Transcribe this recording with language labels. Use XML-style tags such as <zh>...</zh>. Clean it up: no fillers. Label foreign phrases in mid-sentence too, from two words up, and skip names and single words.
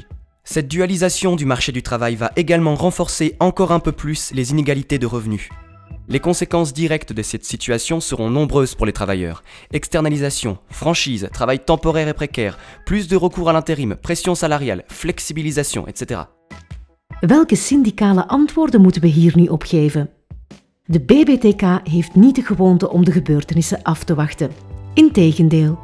<fr>Cette dualisation du marché du travail va également renforcer encore un peu plus les inégalités de revenus. Les conséquences directes de cette situation seront nombreuses pour les travailleurs. Externalisation, franchise, travail temporaire et précaire, plus de recours à l'intérim, pression salariale, flexibilisation, etc.</fr> <nl>Welke syndicale antwoorden moeten we hier nu op geven? De BBTK heeft niet de gewoonte om de gebeurtenissen af te wachten. Integendeel.</nl>